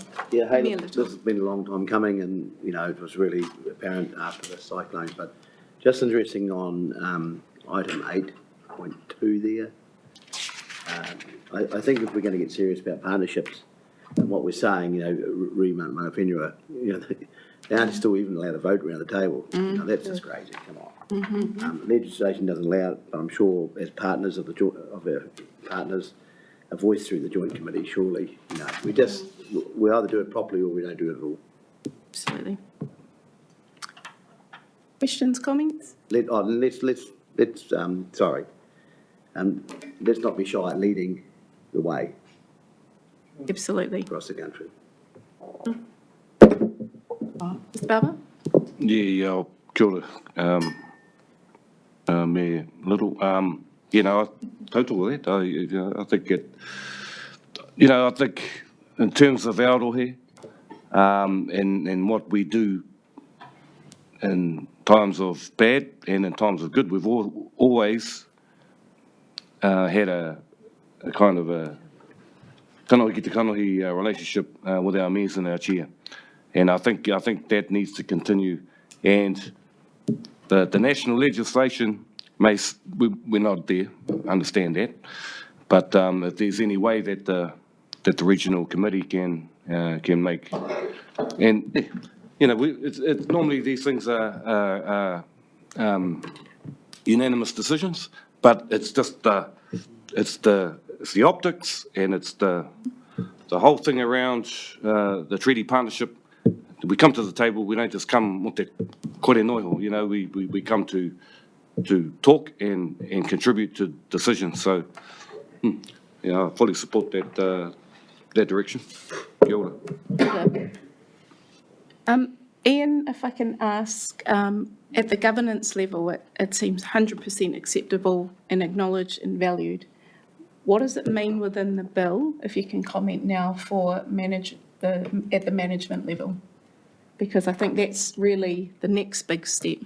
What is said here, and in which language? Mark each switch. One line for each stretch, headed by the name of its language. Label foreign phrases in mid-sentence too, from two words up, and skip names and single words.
English: Yeah, hey, Mayor look, Little. this has been a long time coming, and, you know, it was really apparent after the cyclone, but just interesting on item 8.2 there. I think if we're going to get serious about partnerships and what we're saying, you know,
Māori: mana whenua,
English: you know, they aren't still even allowed to vote around the table. You know, that's just crazy, come on. Legislation doesn't allow it, but I'm sure as partners of our partners, a voice through the Joint Committee, surely, you know, we either do it properly or we don't do it at all. Absolutely. Questions, comments? Let's, sorry. Let's not be shy at leading the way Absolutely. across the country. Mr. Barber? Yeah,
Māori: kia ora.
English: Me little, you know, total with that. I think it, I think in terms of Aotearoa, and what we do in times of bad and in times of good, we've always had a kind of a
Māori: kanohi ki te kanohi
English: relationship with our mayors and our chair. And I think that needs to continue. And the national legislation we're not there, understand that. But if there's any way that the regional committee can make, and it's normally these things are unanimous decisions, but it's just it's the optics and it's the whole thing around the treaty partnership. We come to the table, we don't just come with the
Māori: kore noiho,
English: we come to talk and contribute to decisions. So, I fully support that direction.
Māori: Kia ora.
English: Ian, if I can ask, at the governance level, it seems 100% acceptable and acknowledged and valued. What does it mean within the bill, if you can comment now, for at the management level? Because I think that's really the next big step.